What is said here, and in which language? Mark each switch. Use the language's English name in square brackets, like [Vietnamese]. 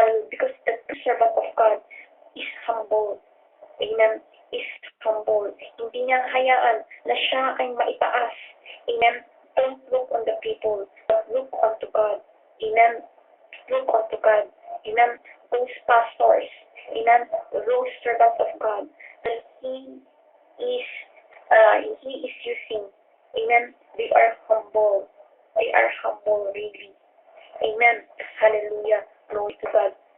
[English] Because the servant of God is humble. Amen. Is humble. [Filipino] Hindi niya hayaan na siya ay maitaas. [English] Amen. Don't look on the people, but look unto God. Amen. Look unto God. Amen. Those pastors, amen, those servants of God that He is using. Amen. They are humble. They are humble, really. Amen. Hallelujah. Glory to God.